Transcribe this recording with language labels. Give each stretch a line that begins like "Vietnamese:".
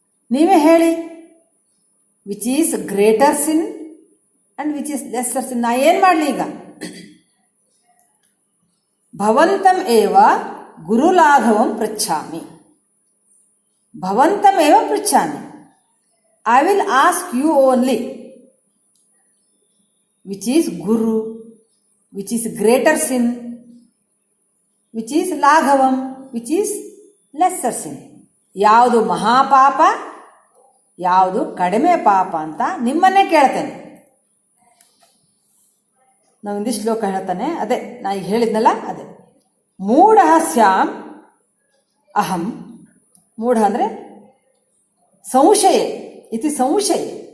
Kannada: ನೀವೇ ಹೇಳಿ,
English: Which is greater sin and which is lesser sin?
Kannada: ನಾ ಏನು ಮಾಡಲಿ ಈಗ?
Sanskrit: ಭವಂತಂ ಏವ ಗುರುಲಾಘವಂ ಪೃಚ್ಛಾಮಿ, ಭವಂತಮೇವ ಪೃಚ್ಛಾಮಿ.
English: I will ask you only, which is guru, which is greater sin, which is laghavam, which is lesser sin.
Kannada: ಯಾವುದು ಮಹಾಪಾಪ, ಯಾವುದು ಕಡಿಮೆ ಪಾಪ ಅಂತ ನಿಮ್ಮನ್ನೇ ಕೇಳ್ತೇನೆ. ನಾವು ಇಂಗ್ಲಿಷ್ ಶ್ಲೋಕ ಹೇಳ್ತಾನೆ, ಅದೇ ನಾ ಈಗ ಹೇಳಿದ್ನಲ್ಲ ಅದೇ.
Sanskrit: ಮೂಢ ಸ್ಯಾಮ್ ಅಹಂ,
Kannada: ಮೂಢ ಅಂದರೆ ಸಂಶಯ, ಇತಿ ಸಂಶಯ.